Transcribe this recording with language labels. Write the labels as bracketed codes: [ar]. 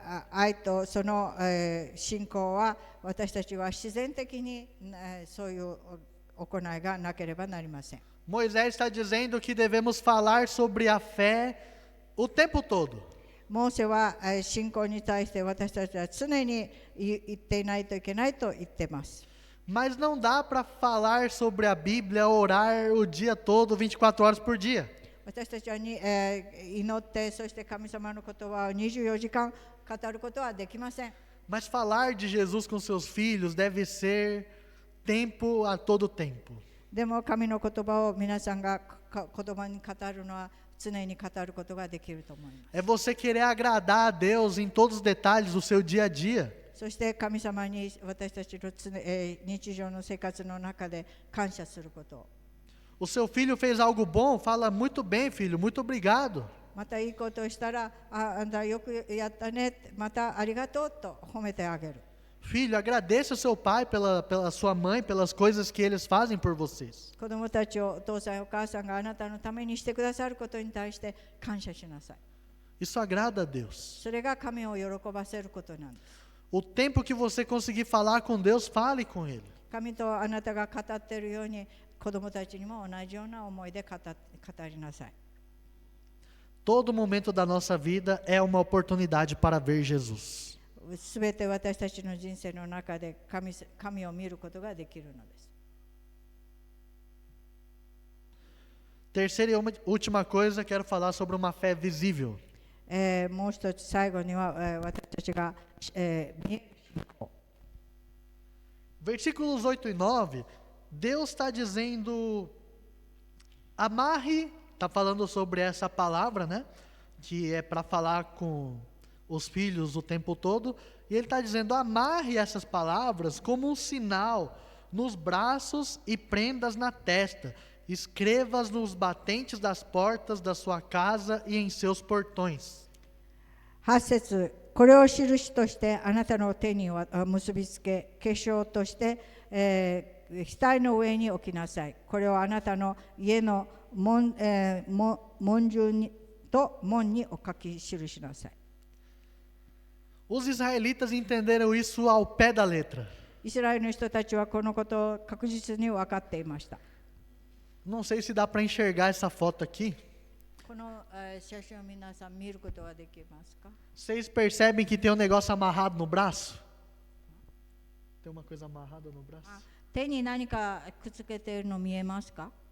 [ja] 愛とその、信仰は私たちは自然的に、そういう行いがなければなりません。 [pt] Moisés está dizendo que devemos falar sobre a fé o tempo todo. [ja] モーセは、信仰に対して私たちは常に言っていないといけないと言っています。 [pt] Mas não dá para falar sobre a Bíblia, orar o dia todo, 24 horas por dia. [ja] 私たちは祈って、そして神様の言葉を24時間語ることはできません。 [pt] Mas falar de Jesus com seus filhos deve ser tempo a todo tempo. [ja] でも神の言葉を皆さんが子供に語るのは常に語ることができると思います。 [pt] É você querer agradar a Deus em todos os detalhes do seu dia a dia. [ja] そして神様に私たちの日常の生活の中で感謝すること。 [pt] O seu filho fez algo bom, fala muito bem, filho, muito obrigado. [ja] またいいことをしたら、あんたよくやったね、またありがとうと褒めてあげる。 [pt] Filho, agradeça ao seu pai, pela sua mãe, pelas coisas que eles fazem por vocês. [ja] 子供たちをお父さんお母さんがあなたのためにしてくださることに対して感謝しなさい。 [pt] Isso agrada a Deus. [ja] それが神を喜ばせることなんです。 [pt] O tempo que você conseguir falar com Deus, fale com Ele. [ja] 神とあなたが語っているように子供たちにも同じような思いで語りなさい。 [pt] Todo momento da nossa vida é uma oportunidade para ver Jesus. [ja] すべて私たちの人生の中で神を見ることができるのです。 [pt] Terceira e última coisa, quero falar sobre uma fé visível. [ja] もう一つ最後には、私たちが、見える信仰。 [pt] Versículos 8 e 9, Deus está dizendo, amarre, está falando sobre essa palavra, né? Que é para falar com os filhos o tempo todo. E ele está dizendo, amarre essas palavras como um sinal nos braços e prendas na testa. Escreva-as nos batentes das portas da sua casa e em seus portões. [ja] 8節、これを印としてあなたの手に結びつけ、化粧として、額の上に置きなさい。これをあなたの家の門順と門にお書き記しなさい。 [pt] Os israelitas entenderam isso ao pé da letra. [ja] イスラエルの人たちはこのことを確実に分かっていました。 [pt] Não sei se dá para enxergar essa foto aqui. [ja] この写真を皆さん見ることはできますか？ [pt] Vocês percebem que tem um negócio amarrado no braço? Tem uma coisa amarrada no braço? [ja] 手に何かくっつけているの見えますか？